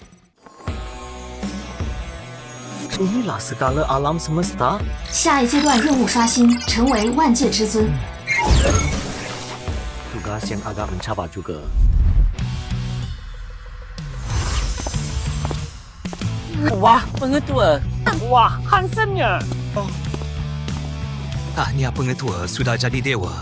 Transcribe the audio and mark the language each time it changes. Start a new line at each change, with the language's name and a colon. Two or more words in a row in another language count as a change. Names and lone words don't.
Malay: Inilah skala alam semesta.
Chinese: 下一阶段任务刷新，成为万界之尊。
Malay: Tugas yang agak mencabar juga. Wah, pengetua. Wah, handsome-nya. Tahniah pengetua sudah jadi dewa.